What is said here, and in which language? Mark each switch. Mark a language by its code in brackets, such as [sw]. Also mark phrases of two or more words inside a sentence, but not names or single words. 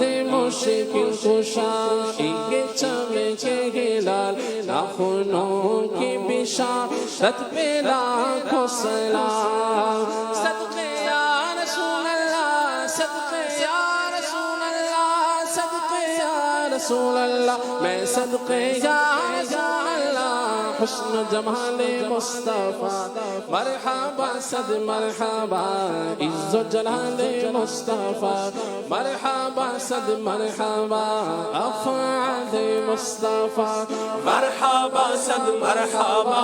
[ur] مشکل کشائی کے چمکے ہلال ناخنوں کی بشارت پہ لاکھوں سلام صدقے [ar] یا رسول اللہ [ur] صدقے [ar] یا رسول اللہ [ur] صدقے [ar] یا رسول اللہ [ur] میں صدقے [ar] یا رسول اللہ [ur] حسن جمال مصطفیٰ مرحبا صد مرحبا عز و جلال مصطفیٰ مرحبا صد مرحبا افعال مصطفیٰ مرحبا صد مرحبا